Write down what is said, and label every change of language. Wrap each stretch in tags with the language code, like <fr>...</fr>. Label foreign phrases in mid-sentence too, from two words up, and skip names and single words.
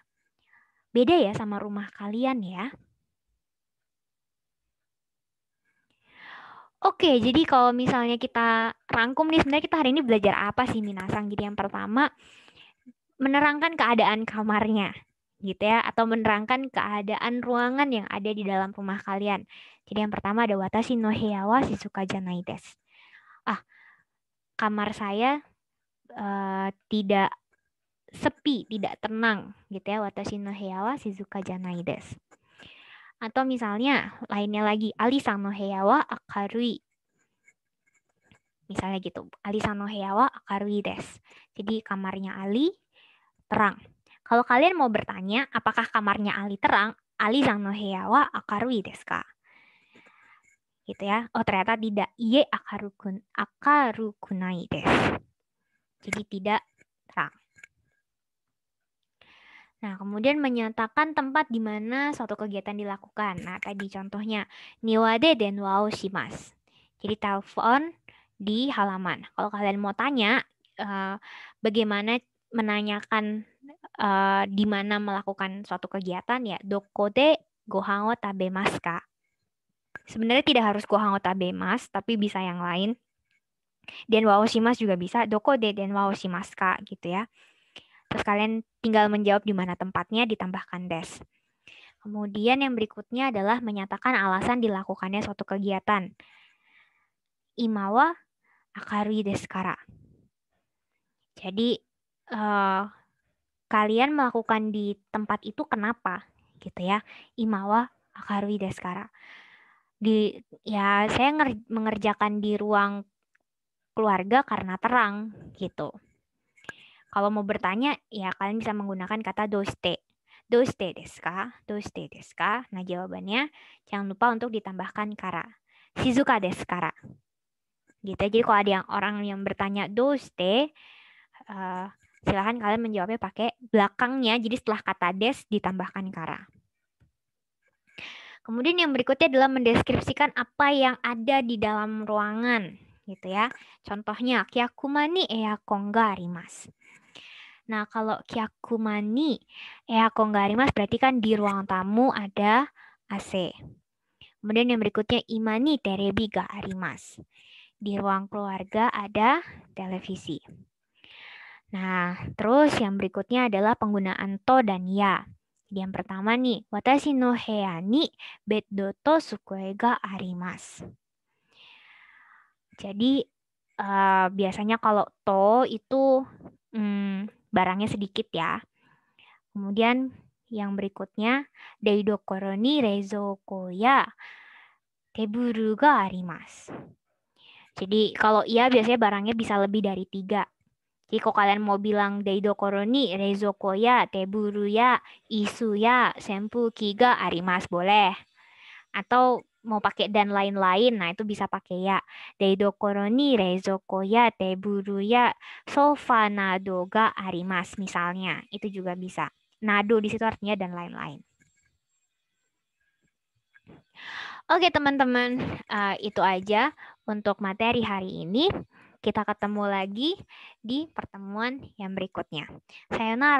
<id>Beda ya sama rumah kalian ya. Oke, jadi kalau misalnya kita rangkum nih, sebenarnya kita hari ini belajar apa sih Minasang? Jadi yang pertama, menerangkan keadaan kamarnya, gitu ya, atau menerangkan keadaan ruangan yang ada di dalam rumah kalian. Jadi yang pertama ada</id> <ja>私の部屋は静かじゃないです.</ja> <id>Ah, kamar saya tidak sepi, tidak tenang, gitu ya.</id> <ja>私の部屋は静かじゃないです.</ja> <id>Atau misalnya lainnya lagi,</id> <ja>アリさんの部屋は明るい.</ja> <id>Misalnya gitu,</id> <ja>アリさんの部屋は明るいです.</ja> <id>Jadi kamarnya Ali terang. Kalau kalian mau bertanya, apakah kamarnya Ali terang?</id> <ja>アリの部屋は明るいですか?</ja> <id>Gitu ya. Oh, ternyata tidak.</id> <ja>いいえ明るくないです.</ja> <id>Jadi tidak terang. Nah, kemudian menyatakan tempat di mana suatu kegiatan dilakukan. Nah, tadi contohnya,</id> <ja>庭で電話をします.</ja> <id>Jadi telepon di halaman. Kalau kalian mau tanya, bagaimana menanyakan di mana melakukan suatu kegiatan, ya</id> <ja>どこでご飯を食べますか?</ja> <id>Sebenarnya tidak harus</id> <ja>ご飯を食べます,</ja> <id>tapi bisa yang lain.</id> <ja>電話をします</ja> <id>juga bisa,</id> <ja>どこで電話をしますか</ja> <id>gitu ya. Terus kalian tinggal menjawab di mana tempatnya, ditambahkan des. Kemudian yang berikutnya adalah menyatakan alasan dilakukannya suatu kegiatan.</id> <ja>居間は明るいですから.</ja> <id>Jadi kalian melakukan di tempat itu kenapa? Gitu ya.</id> <ja>居間は明るいですから.</ja> <id>Saya mengerjakan di ruang keluarga karena terang gitu. Kalau mau bertanya, ya kalian bisa menggunakan kata doste.</id> <ja>どうしてですか?どうしてですか?</ja> <id>Nah, jawabannya jangan lupa untuk ditambahkan kara.</id> <ja>静かですから.</ja> <id>Gitu. Jadi kalau ada orang yang bertanya doste, silahkan kalian menjawabnya pakai belakangnya. Jadi setelah kata des ditambahkan kara. Kemudian yang berikutnya adalah mendeskripsikan apa yang ada di dalam ruangan, gitu ya. Contohnya,</id> <ja>客間にエアコンがあります.</ja> <id>Nah, kalau</id> <ja>客間にエアコンがあります</ja> <id>berarti kan di ruang tamu ada AC. Kemudian yang berikutnya,</id> <ja>居間にテレビがあります.</ja> <id>Di ruang keluarga ada televisi. Nah, terus yang berikutnya adalah penggunaan to dan ya. Jadi yang pertama nih,</id> <ja>私の部屋にベッドと机があります.</ja> <id>Jadi biasanya kalau to itu barangnya sedikit ya. Kemudian yang berikutnya,</id> <ja>台所に冷蔵庫やテーブルがあります.</ja> <id>Jadi kalau iya biasanya barangnya bisa lebih dari 3. Jadi kalau kalian mau bilang</id> <ja>台所に冷蔵庫やテーブルや椅子や扇風機があります</ja> <id>boleh. Atau mau pakai dan lain-lain, nah itu bisa pakai ya.</id> <ja>台所に冷蔵庫やテーブルやソファなどがあります</ja> <id>misalnya. Itu juga bisa. Nado di situ artinya dan lain-lain. Oke teman-teman, itu aja untuk materi hari ini. Kita ketemu lagi di pertemuan yang berikutnya.</id>